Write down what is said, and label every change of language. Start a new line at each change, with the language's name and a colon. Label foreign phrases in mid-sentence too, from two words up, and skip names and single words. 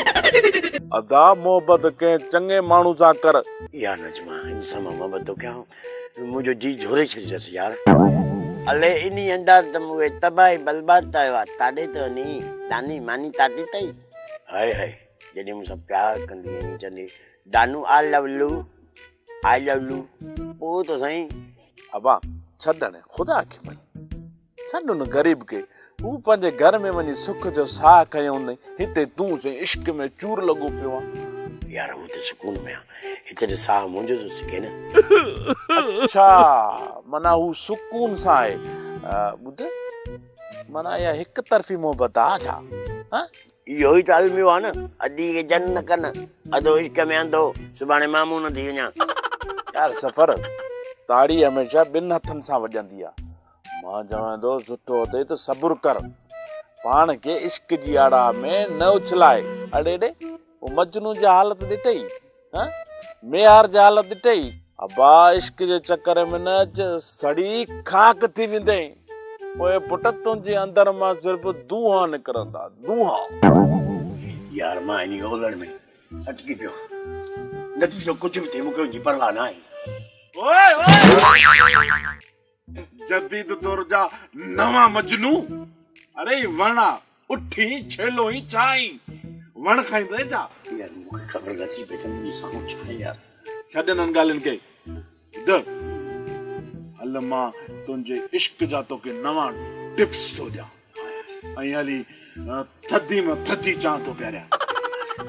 Sindhi: अदा मोहबत कंहिं चङे माण्हू सां कर। या नजमा इंसान मां मोहबत थो कयां मुंहिंजो जी झोरे छॾिजसि यार। अले इन अंदाज़ त मूंखे तबाही बर्बाद कयो आहे ताॾे तो वञी दानी मानी ताती अथई। हाय हाय जॾहिं मूंसां प्यार कंदी आहीं चवंदी दानू
English: I love you
Sindhi: पोइ तो साईं अबा छॾण ख़ुदा खे मञ, छॾ न ग़रीब खे, हू पंहिंजे घर में वञी सुख जो साह खयो हूंदई, हिते तूं से इश्क में चूर लॻो पियो आहे। यार हू त सुकून में आहे, हिते त साह मुंहिंजो थो सिके न। अच्छा माना हू सुकून सां आहे। ॿुध माना इहा हिकु तरफ़ी मोहबत आहे छा? इहो ई त अलमियो आहे न, अदी खे जन न कनि, अधो इश्क में अंधो सुभाणे मामू न थी वञा। यार सफ़र ताड़ी हमेशह ॿिनि हथनि सां वॼंदी आहे। मां चवां थो सुठो अथई त सब्र कर, पाण के इश्क जी आड़ा में न उछलाए। अड़े डे वो मजनू जी हालत ॾिठई, हाँ मेहार जी हालत ॾिठई। अबा इश्क जे चक्कर में न सड़ी खाक थी वेंदे। ओए पुट तुंहिंजे अंदर मां सिर्फ दूहा निकरंदा, दूहा। यार मां इन्ही ओलड़ में अटकी पियो, नतीजो कुछ भी थे मूंखे उनजी परवाह न आहे। ओए ओए जदीद दौर जा नवा मजनू। अरे वणा उठी छेलो ही चाई वण खाईंदे जा। यार मूंखे ख़बर नथी पई त मुंहिंजी साम्हूं छा आहे यार। छॾ इन्हनि ॻाल्हियुनि खे। हल मां तुंहिंजे इश्क जा तोखे नवा टिप्स थो ॾियां ऐं हली थधी में थधी चांहि थो पियारियां।